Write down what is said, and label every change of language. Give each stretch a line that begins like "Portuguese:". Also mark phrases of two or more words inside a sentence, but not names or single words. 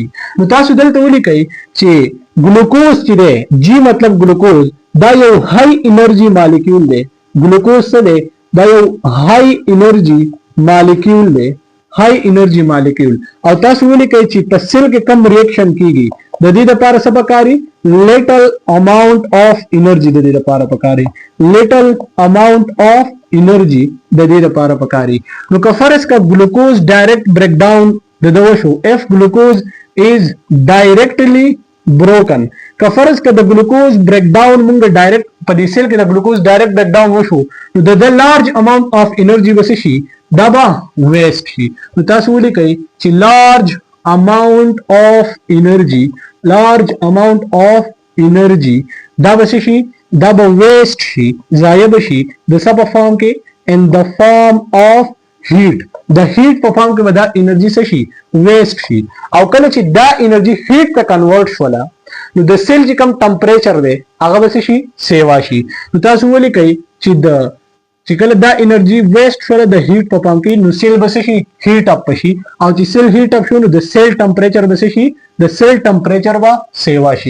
Pashto: نو تاسو دلته ولیکئ چې ګلوکوز چې دی جی مطلب ګلوکوز دا یو
English: high energy molecule
Pashto: دی. ګلوکوز څه دی دا یو
English: high energy molecule
Pashto: دی
English: high energy molecule
Pashto: او تاسو ولیکئ چې په سیل کې کم ریاکشن کیږي د دې لپاره څه پکاري
English: little amount of energy
Pashto: د دې لپاره پکاري
English: little amount of energy
Pashto: د دې لپاره پکاري. نو که فرض کا ګلوکوز ډایرکټ
English: break down
Pashto: د دو شو
English: if glucose is directly broken
Pashto: که فرض کا د ګلوکوز
English: break down
Pashto: موږ ډایرکټ په دې سیل کې د ګلوکوز ډایرکټ
English: break down
Pashto: وشو نو د
English: large amount of energy
Pashto: وس شي دا به ویسٹ شي. نو تاسو ولیکئ چې
English: large amount of energy large amount of energy
Pashto: large amount of energy دا بس شي دا به ویسٹ شي ضایع بشي د سب فارم کې
English: in the form of heat
Pashto: د هیټ په فارم کې به دا انرژي څه شي ویسٹ شي او کله چې دا انرژي هیټ ته کنورټ شوله نو د سیل چې کوم ټمپریچر دی هغه به شي سیوا شي. نو تاسو ولیکئ چې کله دا انرژي ویسٹ شوله د هیټ په فارم کې نو سیل به شي
English: heat up
Pashto: شي او چې سیل
English: heat up
Pashto: شو نو د سیل ټمپریچر به شي د سیل ټمپریچر به سیوا شي.